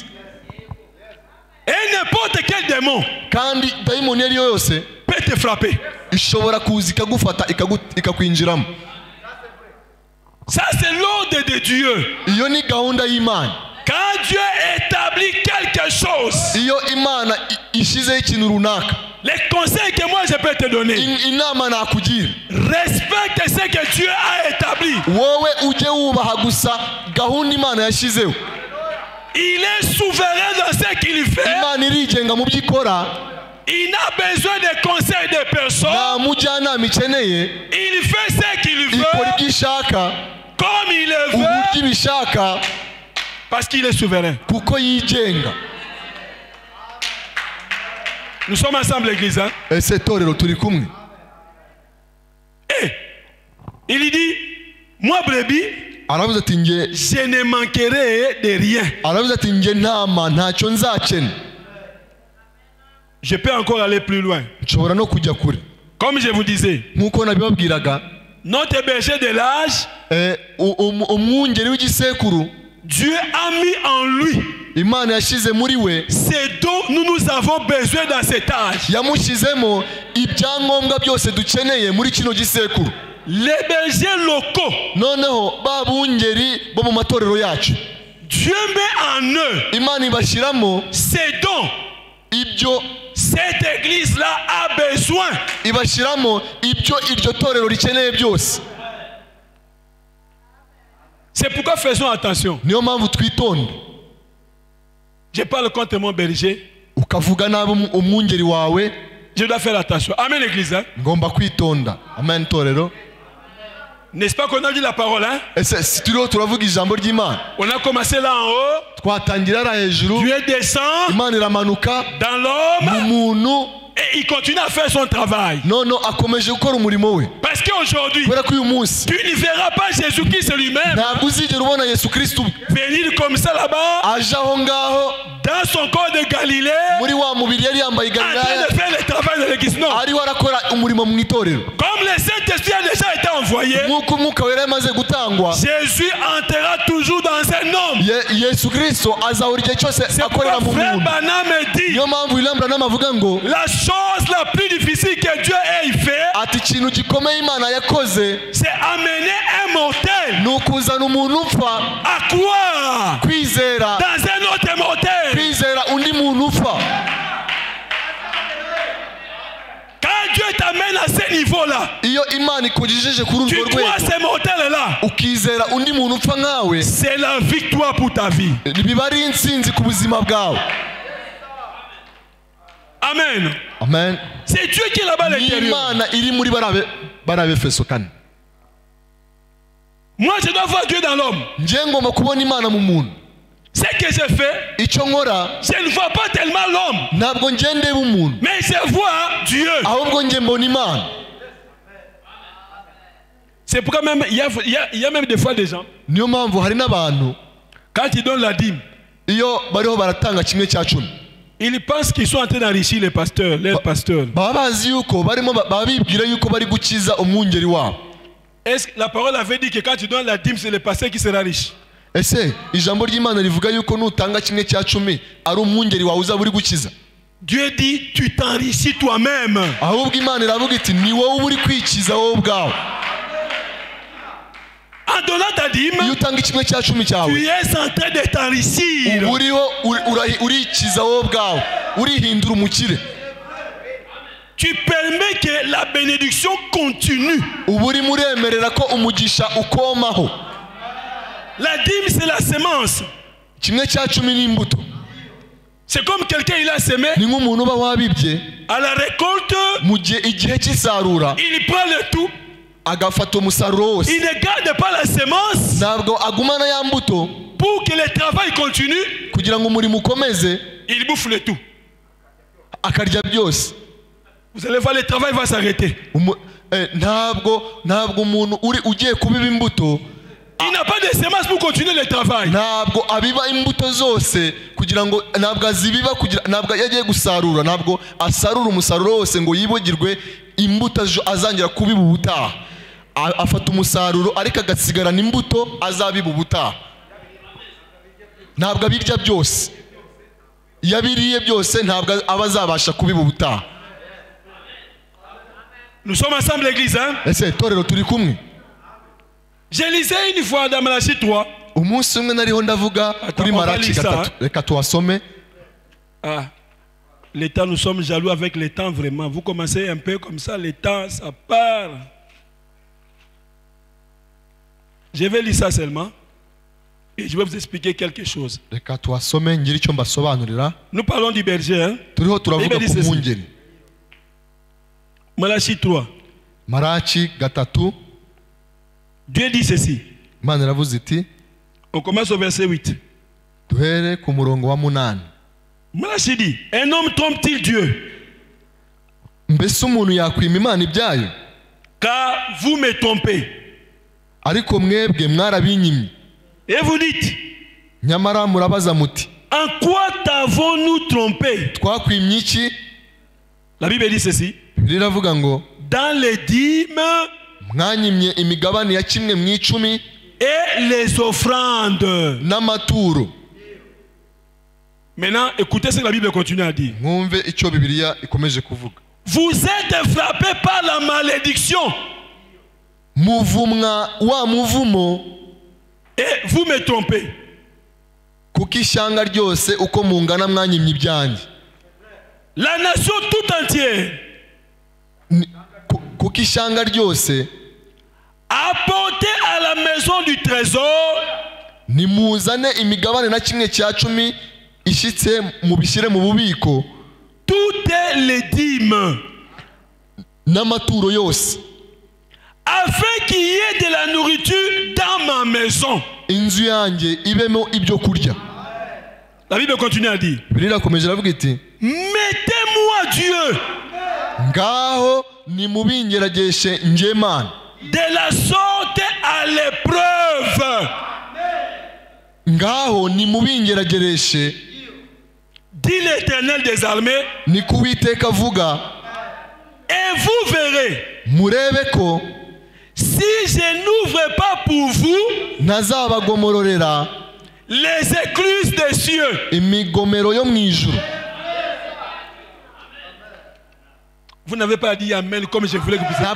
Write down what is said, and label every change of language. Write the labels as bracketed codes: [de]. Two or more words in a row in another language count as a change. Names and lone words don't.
[fr] Et n'importe quel démon, [rw] kandi daimoni yari yose [fr] peut te frapper. [rw] Ishobora kuza ikagufata ikakwinjiramo. [fr] Ça c'est l'ordre de Dieu. [rw] Iyo ni gahunda y'Imana. [fr] Quand Dieu établit quelque chose, [rw] iyo Imana ishizeho ikintu runaka, [fr] les conseils que moi je peux te donner, [rw] inama nakugira, [fr] respecte ce que Dieu a établi. [rw] Wowe ujye wubaha gusa gahunda Imana yashizeho. [fr] Il est souverain dans ce qu'il fait. [rw] Imana irigenga mu byikora. [fr] Il n'a besoin de conseils de personne. [rw] Nta mujyanama ikeneye. [fr] Il fait ce qu'il veut. [rw] Ikora ibyo ishaka, [fr] comme il le veut. [rw] Uburyo ibishaka. [fr] Parce qu'il est souverain. [rw] Kuko yigenga. [fr] Nous sommes ensemble, l'église. Hein? [rw] Ese torero turi kumwe. [fr] Et il dit, moi brebis, [rw] aravuze ati nge, [fr] je ne manquerai de rien. [rw] Aravuze ati nge ntama ntacyo nzakena. [fr] Je peux encore aller plus loin. [rw] Nshobora no kujya kure. [fr] Comme je vous disais, [rw] nkuko nabibabwiraga, [fr] notre berger de l'âge, [rw] umwungeri w'igisekuru, [fr] Dieu a mis en lui [rw] Imana yashize muri we [fr] ce dont nous avons besoin dans cet âge. [rw] Yamushizemo ibyangombwa byose dukeneye muri kino gisekuru. [fr] Les bergers locaux, [rw] noneho babungeri bo mu matorero yacu, [fr] Dieu met en eux [rw] Imana ibashiramo [fr] ces dons [rw] ibyo [fr] cette église là a besoin. [rw] ibashiramo ibyo iryo torero rikeneye byose. [fr] C'est pourquoi faisons attention. [rw] Niyo mpamvu twitonde. [fr] Je parle contre mon berger. [rw] Ukavuga nabi umwungeri wawe. [fr] Je dois faire attention. Amen l'église. [rw] Ngomba kwitonda. Amen torero. [fr] N'est-ce pas qu'on a dit la parole, hein? [rw] Si turavuga ijambo ry'Imana. [fr] On a commencé là en haut. [rw] Twatangira ra hejuru. [fr] Dieu descend. [rw] Imana iramanuka. [fr] Dans l'homme. [rw] Mu muntu. [fr] Et il continue à faire son travail. Non, [rw] akomeje gukora umurimo we. [fr] Parce qu'aujourd'hui, [rw] kubera ko uyu munsi [fr] tu ne verras pas Jésus-Christ lui-même [rw] ntabwo uzigera ubona Yesu Kristo [fr] venir comme ça là-bas, [rw] aje aho ngaho [fr] dans son corps de Galilée, [rw] muri wa mubiri yari yambaye [fr] en train [rw] Galilaya, [fr] de faire le travail de l'église. Non. [rw] ariho arakora umurimo mu itorero. [fr] Comme le Saint-Esprit a déjà été envoyé, [rw] nk'uko umwuka wera yamaze gutangwa, [fr] Jésus entrera toujours dans un homme. [rw] Yesu Kristo azahora igihe cyose akorera mu [fr] Frère [rw] muntu. [fr] Branham dit, [rw] niyo mpamvu William Branham avuga ngo [fr] la chose la plus difficile que Dieu ait fait, [rw] ati ikintu gikomeye Imana yakoze, [fr] c'est amener un mortel [rw] ni ukuzana umuntu upfa [fr] à croire [rw] kwizera [fr] dans un autre mortel. [rw] kwizera undi muntu upfa. [fr] Quand Dieu t'amène à ce niveau-là, [rw] iyo Imana ikugejeje kuri [fr] tu [rw] urwo [fr] crois [rw] rwego [fr] ce mortel-là, [rw] ukizera undi muntu upfa nkawe, [fr] c'est la victoire pour ta vie. [rw] biba ari intsinzi ku buzima bwawe. Amen. Amen. [fr] C'est Dieu qui est là-bas à l'intérieur. [rw] Imana iri muri barabefeso kane. [fr] Moi, je dois voir Dieu dans l'homme. [rw] Nje ngomba kubona Imana mu muntu. [fr] Ce que je fais, [rw] icyo nkora, [fr] je ne vois pas tellement l'homme, [rw] ntabwo nje ndeba umuntu, [fr] mais je vois Dieu. [rw] ahubwo nje mbona Imana. [fr] C'est pourquoi même il y a même des fois des gens, [rw] niyo mpamvu hari n'abantu [fr] quand ils donnent la dîme, [rw] iyo bariho baratanga kimwe cya cumi, [fr] ils pensent qu'ils sont en train d'enrichir les pasteurs, leurs pasteurs. [rw] baba bazi yuko barimo babibwira yuko bari gukiza umwungeri wabo. [fr] Est-ce que la parole avait dit que quand tu donnes la dîme, c'est le pasteur qui sera riche? [rw] Ese ijambo ry'Imana rivuga yuko nutanga kimwe cya cumi ari umwungeri wawe uzaba uri gukiza? [fr] Dieu dit tu t'enrichis toi-même. [rw] ahubwo Imana iravuga iti ni wowe uri kwikiza wowe ubwawe. [fr] En donnant ta dîme, [rw] iyo utanga kimwe cya cumi cyawe, [fr] tu es en train de t'enrichir. [rw] uba uriho urikiza wowe ubwawe, urihindura umukire. [fr] Tu permets que la bénédiction continue. [rw] uba urimo uremerera ko umugisha ukomaho. [fr] La dîme, c'est la semence. [rw] kimwe cya cumi ni imbuto. [fr] C'est comme quelqu'un il a semé. [rw] ni nk'umuntu uba wabibye, [fr] À la récolte, [rw] mu gihe igihe cy'isarura [fr] il prend le tout. [rw] agafata umusaruro wose, [fr] Il ne garde pas la semence [rw] ntabwo agumana ya mbuto [fr] pour que le travail continue. [rw] kugira ngo umurimo ukomeze, [fr] Il bouffe le tout. [rw] akarya byose. [fr] Vous allez voir, le travail va s'arrêter. [rw] ntabwo umuntu ugiye kubiba imbuto, Il n'a pas de semence pour continuer le travail. ntabwo abiba imbuto zose kugira ngo, ntabwo azibiba kugira, ntabwo yagiye gusarura, ntabwo asarura umusaruro wose ngo yibagirwe imbuto azangira kubiba ubutaha. afata umusaruro ariko agasigarana imbuto azabiba ubutaha. ntabwo abirya byose, iyo abiriye byose ntabwo aba azabasha kubiba ubutaha. [fr] Nous sommes ensemble l'église, hein? [rw] ese torero turi kumwe? [fr] Je lisais une fois dans Malachie 3. [rw] umunsi umwe nariho ndavuga kuri Malaki 3, reka tuhasome. [fr] Le temps, nous sommes jaloux avec le temps vraiment. Vous commencez un peu comme ça, le temps, ça part. Je vais lire ça seulement. Et je vais vous expliquer quelque chose. [rw] reka tuhasome ngire icyo mbasobanurira. [fr] Nous parlons du berger, hein? [rw] turiho turavuga ku mwungeri. [fr] Malachie 3. [rw] Malaki 3. [fr] Dieu dit ceci. [rw] Imana iravuze iti, [fr] on commence au verset 8. [rw] duhere ku murongo wa 8. [fr] Malachie dit, un homme trompe-t-il Dieu? [rw] mbese umuntu yakwima Imana ibyayo? [fr] Car vous me trompez. [rw] ariko mwebwe mwarabinyimye. [fr] Et vous dites, [rw] nyamara murabaza muti, [fr] en quoi t'avons-nous trompé? [rw] twakwimye iki? [fr] La Bible dit ceci. [rw] Riravuga ngo, [fr] dans les dîmes [rw] mwanyimye imigabane ya kimwe mu icumi [fr] et les offrandes [rw] n'amaturo. [fr] Maintenant, écoutez ce que la Bible continue à dire. [rw] mwumve icyo Bibiliya ikomeje kuvuga. [fr] Vous êtes frappés par la malédiction. [rw] muvumwa wa muvumo, [fr] Et vous me trompez. [rw] kuko ishyanga ryose uko mungana mwanyimye ibyanjye. [fr] La nation tout entière. [rw] Kuko ishanga ryose. [fr] Apportez à la maison du trésor. [rw] Nimuzane imigabane na kimwe cya 10 ishitse mubishyire mu bubiko. [fr] Toutes les dîmes. [rw] N'amaturo yose. [fr] Afin qu'il y ait de la nourriture dans ma maison. [rw] Inzu yanjye ibemo ibyo kurya. [fr] La Bible continue à dire. Mettez-moi Dieu. [rw] Ngaho nimubingerageshe nje Mana. [fr] De la sorte à l'épreuve. [rw] Ngaho nimubingeragereshe. [fr] Dit l'Éternel des armées. [rw] Ni kuwiteka avuga. [fr] Et vous verrez. [rw] Murebe ko. [fr] Si je n'ouvre pas pour vous. [rw] Nazabagomororera. [fr] Les écluses des cieux. [rw] Imigomero yo mwijuru. [fr] Vous n'avez pas dit amen comme je voulais que vous disiez.